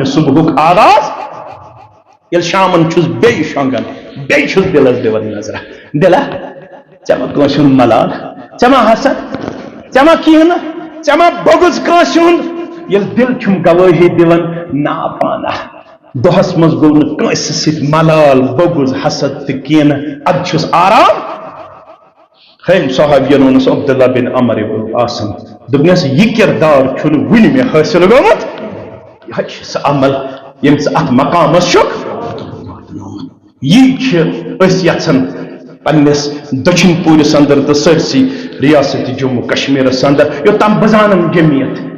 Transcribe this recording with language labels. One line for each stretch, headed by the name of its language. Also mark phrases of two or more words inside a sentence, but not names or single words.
Kashmiri: صُبحُک آغاز ییٚلہِ شامن چھُس بیٚیہِ شۄنگان بیٚیہِ چھُس دِلس دِوان نظرا دِلا ژےٚ ما کٲنٛسہِ ہُنٛد ملال ژےٚ ما حسد ژےٚ ما کینہہ ژےٚ ما بغض کٲنٛسہِ ہُنٛد ییٚلہِ دِل چھُم گوٲہی دِوان نا پانا دۄہس منٛز گوٚو نہٕ کٲنٛسہِ سۭتۍ ملال بغض حسد تہٕ کینہہ ادٕ چھُس آرام ہیٚمۍ صحابین ووٚنُس عبداللہ بن عمر ابن العاص دوٚپنس یہِ کِردار چھُنہٕ وُنہِ مےٚ حٲصِل گوٚمُت یہِ چھُ سُہ عمل ییٚمہِ ژٕ اتھ مقامس چھُکھ یی چھِ أسۍ یژھان پننس دچھن پوٗرِس انٛدر تہٕ سٲرسٕے ریاست جموں کشمیٖرس انٛدر یوٚتام بہٕ زانن جمعیت